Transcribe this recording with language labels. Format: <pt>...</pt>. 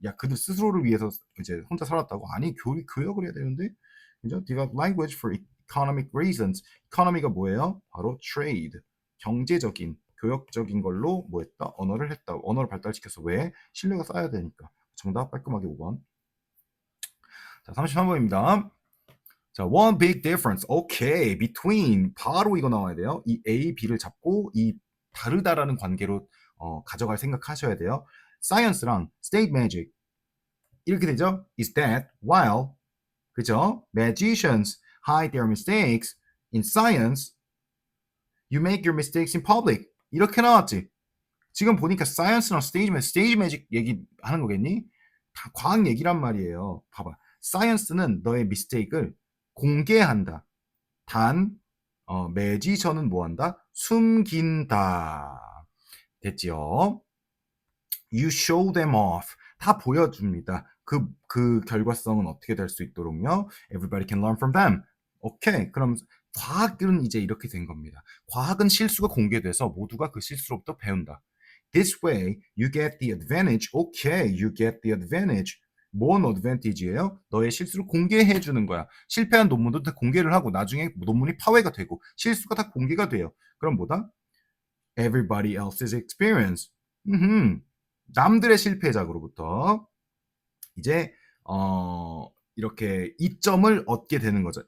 <ko>야, 그들 스스로를 위해서 이제 혼자 살았다고? 아니, 교역을 해야 되는데. 그죠?</ko> <en>Develop language for economic reasons.</en> <ko>economy가 뭐예요? 바로 trade. 경제적인, 교역적인 걸로 뭐 했다? 언어를 했다. 언어를 발달시켜서 왜? 신뢰가 쌓여야 되니까. 정답 깔끔하게 5번.</ko> <en>자, 33번입니다. 자, one big difference. 오케이. between.</en> <ko>바로 이거 나와야 돼요. 이 A, B를 잡고 이 다르다라는 관계로 가져갈 생각하셔야 돼요. science랑 stage magic. 이렇게 되죠?</ko> <en>is that while 그죠? magicians hide their mistakes in science, you make your mistakes in public.</en> <ko>이렇게 나왔지. 지금 보니까 science랑 stage magic 얘기하는 거겠니? 다 과학 얘기란 말이에요. 봐봐. science는 너의 미스테이크를 공개한다. 단, magician은 뭐한다? 숨긴다. 됐지요?</ko> <en>You show them off.</en> <ko>다 보여줍니다. 그 결과성은 어떻게 될 수 있도록요?</ko> <en>Everybody can learn from them.</en> <ko>오케이. 그럼 과학은 이제 이렇게 된 겁니다. 과학은 실수가 공개돼서 모두가 그 실수로부터 배운다.</ko> <en>This way, you get the advantage. Okay, you get the advantage.</en> <ko>뭔 advantage예요? 너의 실수를 공개해 주는 거야. 실패한 논문도 다 공개를 하고 나중에 논문이 파회가 되고 실수가 다 공개가 돼요. 그럼 뭐다?</ko> <en>Everybody else's experience.</en> <ko>남들의 실패작으로부터 이제 이렇게 이점을 얻게 되는 거죠.</ko>